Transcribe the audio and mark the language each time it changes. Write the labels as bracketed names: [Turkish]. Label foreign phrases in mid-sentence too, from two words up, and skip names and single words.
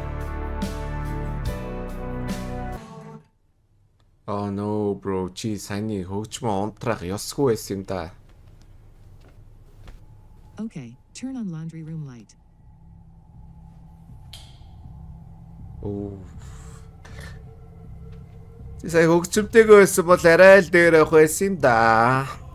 [English] Oh no bro, [Mongolian] чи саяны хөгжмөө унтраах ёсгүй байсан юм да. [English] Okay, turn on laundry room light. Оо. [Mongolian] Сая хөгжимтэйгээ байсан бол арай л дээр явах байсан юм да.